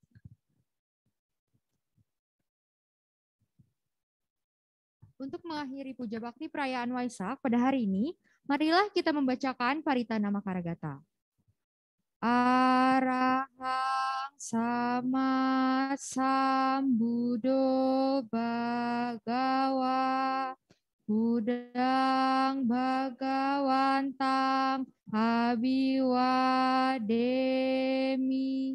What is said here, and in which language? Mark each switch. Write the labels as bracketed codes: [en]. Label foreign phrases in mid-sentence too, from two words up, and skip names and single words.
[id] Untuk mengakhiri puja bakti perayaan Waisak pada hari ini, marilah kita membacakan Paritana Makaragata. [pi] Arahang sama sambudo bagawa Budang Bhagawantang Abiwademi.